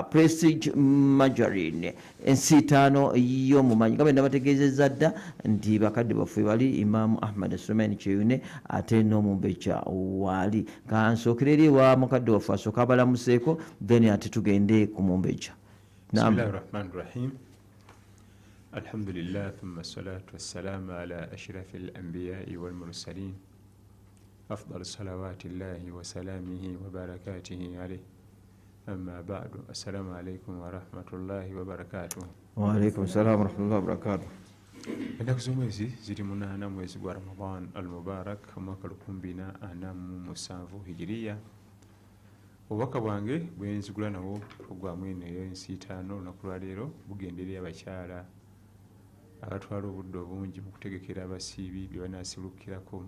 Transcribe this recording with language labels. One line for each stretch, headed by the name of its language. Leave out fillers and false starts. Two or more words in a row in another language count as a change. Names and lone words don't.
Ganda: Prestige Margarine ensi ttaano y'omumanyi nga bwe nabategeezezza dda nti bakadde baffe bali Imam Ahmad Suleiman Kyeyune ate n'Omubekya wali kansookera eri wa mukadde waffe asooka abalamuseeko then ate tugende ku Mubekya.
Arabic: بسم الله الرحمن الرحيم الحمد لله ثم الصلاة والسلام على أشرف الأنبياء والمرسلين أفضل صلوات الله وسلامه وبركاته عليه أما بعد السلام عليكم ورحمة الله وبركاته. وعليكم السلام ورحمة الله وبركاته.
Ganda: ennaku z'omwezi ziri 8 mwezi gwa Ramadan al-Mubarak omwaka 2047 hijiriya. Obubaka bwange bwenzigula nawo ogwamu eno ensi ttaano olunaku lwaleero bugenderera abakyala abatwala obudde obungi mu kutegekera abasiibi bye banaasibukirako mu